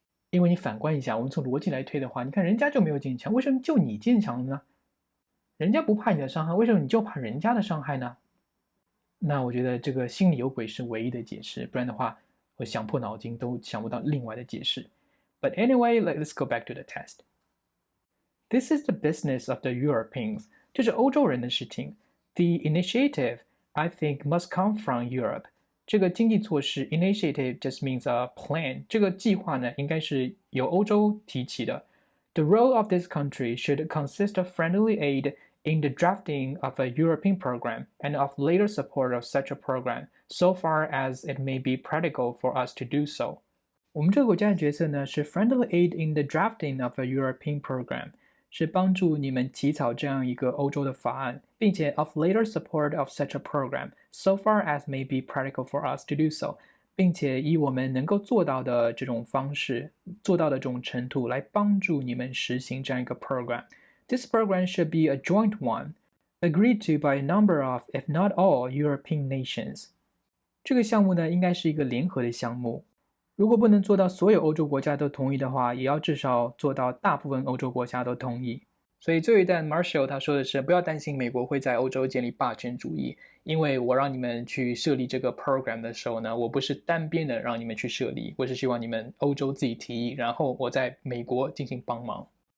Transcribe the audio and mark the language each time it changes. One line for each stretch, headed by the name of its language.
Chinese: 因为你反观一下，我们从逻辑来推的话，你看人家就没有建墙，为什么就你建墙了呢？人家不怕你的伤害，为什么你就怕人家的伤害呢？那我觉得这个心里有鬼是唯一的解释，不然的话，我想破脑筋都想不到另外的解释。
English: But anyway, let's go back to the test. This is the business of the Europeans.
Chinese: 这是欧洲人的事情。
English: The initiative, I think, must come from Europe.
Chinese: 这个经济措施
English: initiative just means a plan.
Chinese: 这个计划呢，应该是由欧洲提起的。
English: The role of this country should consist of friendly aid in the drafting of a European program and of later support of such a program, so far as it may be practical for us to do so.
Chinese: 我们这个国家的角色呢，是
English: friendly aid in the drafting of a European program，
Chinese: 是帮助你们起草这样一个欧洲的法案，并且
English: of later support of such a program, so far as may be practical for us to do so，
Chinese: 并且以我们能够做到的这种方式，做到的这种程度来帮助你们实行这样一个
English: program。This program should be a joint one, agreed to by a number of, if not all, European nations.
Chinese: 这个项目呢，应该是一个联合的项目。如果不能做到所有欧洲国家都同意的话，也要至少做到大部分欧洲国家都同意。所以最后一段 Marshall 他说的是，不要担心美国会在欧洲建立霸权主义，因为我让你们去设立这个 program 的时候呢，我不是单边的让你们去设立，我是希望你们欧洲自己提议，然后我在美国进行帮忙。